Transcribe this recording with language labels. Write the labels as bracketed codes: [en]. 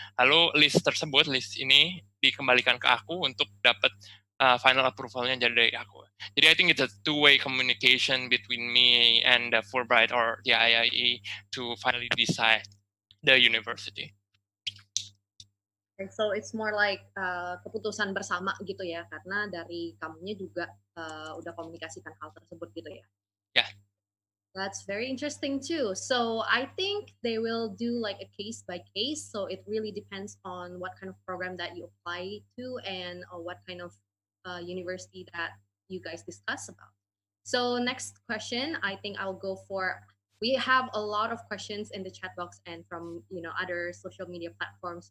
[id] Lalu list ini dikembalikan ke aku untuk dapat [en] final approval- [id] nya dari aku. Jadi [en] I think it's a two-way communication between me and the Fulbright or the IIE to finally decide the university. And so it's more like [id] keputusan bersama gitu ya, karena dari kamunya juga udah komunikasikan hal tersebut gitu ya. [en] Yeah. That's very interesting too. So I think they will do like a case by case. So it really depends on what kind of program that you apply to and what kind of university that you guys discuss about. So next question, I think I'll go for. We have a lot of questions in the chat box and from other social media platforms.